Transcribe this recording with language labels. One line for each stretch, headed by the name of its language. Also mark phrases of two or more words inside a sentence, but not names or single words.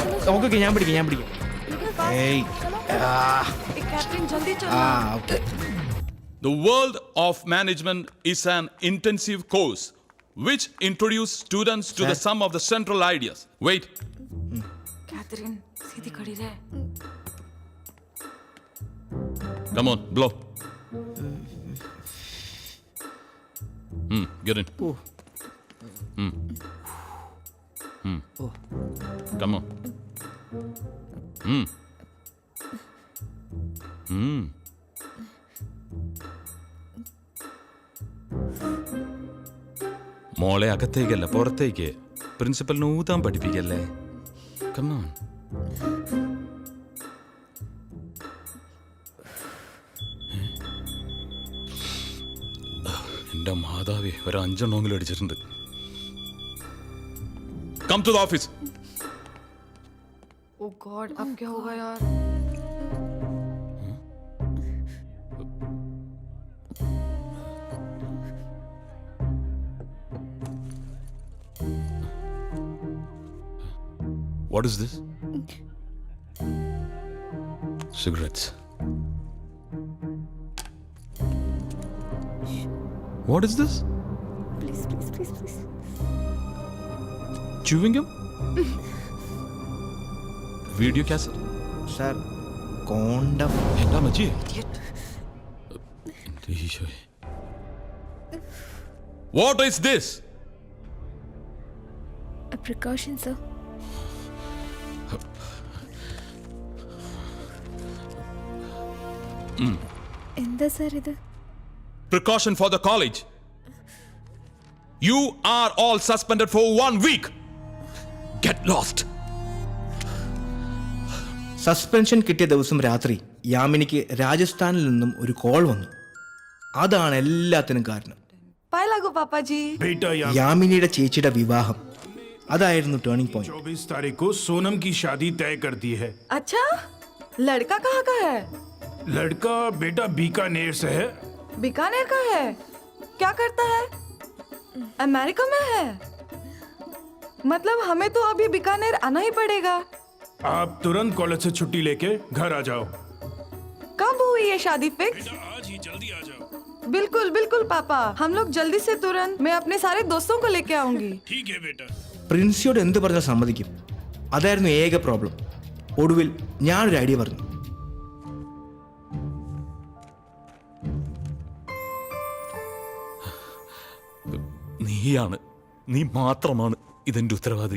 Malayalam: ഓക്കെ ഞാൻ പിടിക്കാം. ഏയ്
Hindi: कैथरीन जल्दी चलो.
Malayalam: ഓക്കെ.
English: The world of management is an intensive course which introduces students to the sum of the central ideas. Wait.
Hindi: कैथरीन सीधी खड़ी रहे.
English: Come on, blow. Get in. Come on.
Malayalam: മോളെ അകത്തേക്കല്ല പുറത്തേക്ക്. പ്രിൻസിപ്പലിന് ഊതാൻ പഠിപ്പിക്കല്ലേ.
English: come on.
Malayalam: എന്റെ മാതാവേ, ഒരു 5 അടിച്ചിട്ടുണ്ട്.
English: come to the office. oh God,
Hindi: अब क्या होगा यार?
English: What is this? Cigarettes. What is this? Please. Chewing gum? Video cassette? sir condom.
Malayalam: എന്താ മച്ചി?
English: What is this? A precaution, sir.
Malayalam: എന്താ സാർ ഇത്?
English: Precaution for the college. You are all suspended for 1 week. Get lost.
Malayalam: സസ്പെൻഷൻ കിട്ടിയ ദിവസം രാത്രി യാമിനിക്ക് രാജസ്ഥാനിൽ നിന്നും ഒരു കോൾ വന്നു. അതാണ് എല്ലാത്തിനും കാരണം.
Hindi: पाए लागो पापा जी. बेटा
Malayalam: യാമിനിയുടെ ചേച്ചിയുടെ വിവാഹം അതായിരുന്നു
English: turning point.
Hindi: 24 तारीख को सोनम की शादी तय कर दी है. अच्छा, लड़का कहाँ का है? लड़का बेटा बीकानेर से है. बीकानेर का है? क्या करता है? अमेरिका में है? मतलब हमें तो अभी बीकानेर आना ही पड़ेगा. आप तुरंत कॉलेज से छुट्टी लेके घर आ जाओ. कब हुई ये शादी फिक्स? आज ही जल्दी आ जाओ. बिल्कुल पापा, हम लोग जल्दी से तुरंत. मैं अपने सारे दोस्तों को लेके आऊंगी. ठीक है बेटा.
Malayalam: പ്രിൻസിയോട് എന്ത് പറഞ്ഞാൽ സമ്മതിക്കും. അതായിരുന്നു ഏക പ്രോബ്ലം. ഒടുവിൽ ഞാനൊരു ഐഡിയ പറഞ്ഞു. നീ മാത്രമാണ് ഇതെന്റെ ഉത്തരവാദി.